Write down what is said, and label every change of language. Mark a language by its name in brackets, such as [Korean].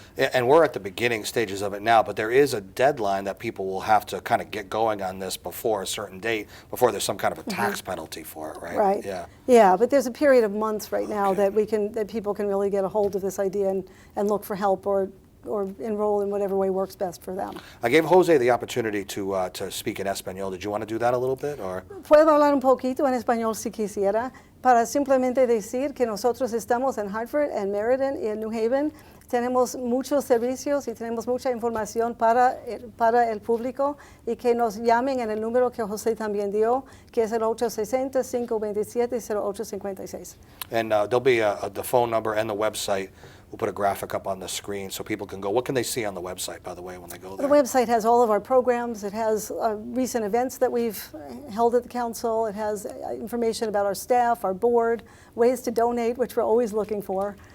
[English] And we're at the beginning stages of it now, but there is a deadline that people will have to kind of get going on this before a certain date, before there's some kind of a tax penalty for it, right? Right. Yeah. Yeah, but there's a period of months right now that that people can really get a hold of this idea and look for help or enroll in whatever way works best for them. I gave Jose the opportunity to speak in Espanol. Did you want to do that a little bit, or? [Spanish] Puedo hablar un poquito en español si quisiera, para simplemente decir que nosotros estamos en Hartford, en Meriden y en New Haven. Tenemos muchos servicios y tenemos mucha información para el público, y que nos llamen en el número que José también dio, que es el 860-527-0856. [English] And there'll be the phone number and the website. We'll put a graphic up on the screen so people can go. What can they see on the website, by the way, when they go there? The website has all of our programs. It has recent events that we've held at the council. It has information about our staff, our board, ways to donate, which we're always looking for.